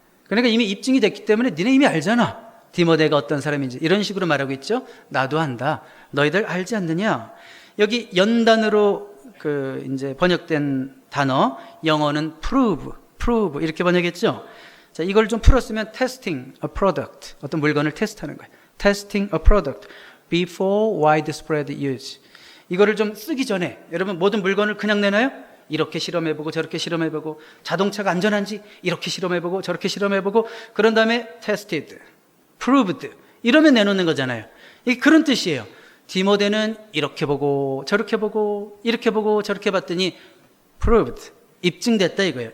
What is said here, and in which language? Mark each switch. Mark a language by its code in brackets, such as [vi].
[ko] 그러니까 이미 입증이 됐기 때문에 니네 이미 알잖아. 디모데가 어떤 사람인지. 이런 식으로 말하고 있죠. 나도 안다. 너희들 알지 않느냐? 여기 연단으로 이제 번역된 단어, 영어는 prove 이렇게 번역했죠. 자, 이걸 좀 풀었으면 [en] testing a product, [ko] 어떤 물건을 테스트하는 거예요. [en] testing a product before widespread use. [ko] 이거를 좀 쓰기 전에, 여러분 모든 물건을 그냥 내놔요? 이렇게 실험해보고 저렇게 실험해보고, 자동차가 안전한지 이렇게 실험해보고 저렇게 실험해보고, 그런 다음에 tested, proved 이러면 내놓는 거잖아요. 이게 그런 뜻이에요. 디모데는 이렇게 보고 저렇게 보고 이렇게 보고 저렇게 봤더니 proved, 입증됐다 이거예요.